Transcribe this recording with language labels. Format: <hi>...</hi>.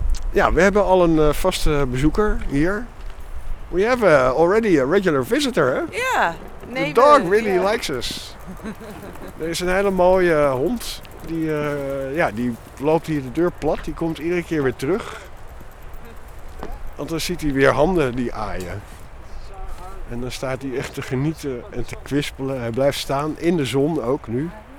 <nl>ja, we hebben al een vaste bezoeker hier.</nl> <en>We have already a regular visitor, hè? Ja. Yeah. The dog really likes us.</en> <nl>Er is een hele mooie hond. Die, die loopt hier de deur plat. Die komt iedere keer weer terug. Want dan ziet hij weer handen die aaien. En dan staat hij echt te genieten en te kwispelen. Hij blijft staan in de zon ook nu.</nl>